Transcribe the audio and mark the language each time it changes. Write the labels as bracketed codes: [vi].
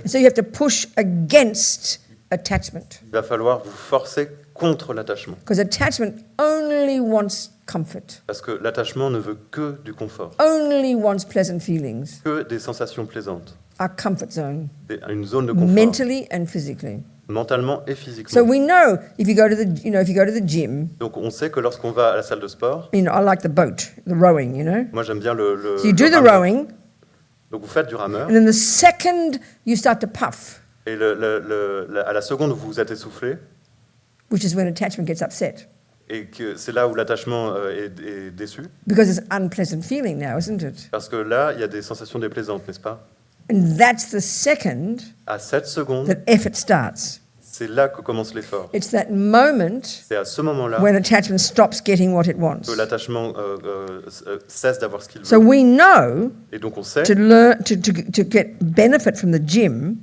[en] And so you have to push against attachment [fr] Il va falloir vous forcer contre l'attachement. [en] because attachment only wants comfort, [fr] Parce que l'attachement ne veut que du confort, [en] only wants pleasant feelings. [fr] que des sensations plaisantes, [en] Our comfort zone, [fr] une zone de confort, [en] mentally and physically. [fr] mentalement et [en] So [fr] physiquement. [en] we know if you go to the, if you go to the gym, [fr] Donc on sait que lorsqu'on va à la salle de sport, [en] I like the boat, the rowing, [fr] moi j'aime bien le [en] So you do the [fr] rameur. [en] rowing, [fr] Donc vous faites du rameur, [en] and then the second you start to puff, [fr] et à la seconde où vous êtes essoufflé, [en] which is when attachment gets upset, [fr] et que c'est là où l'attachement est déçu, [en] because it's an unpleasant feeling now, isn't it? [fr] parce que là, il y a des sensations déplaisantes, n'est-ce pas? [en] And that's the second [fr] À cette seconde, [en] that effort starts. [fr] c'est là que commence l'effort. [en] It's that moment [fr] C'est à ce moment-là [en] when attachment stops getting what it wants. [fr] que l'attachement cesse d'avoir ce qu'il [en] So [fr] veut. [en] we know [fr] Et donc on sait [en] to learn to get benefit from the gym,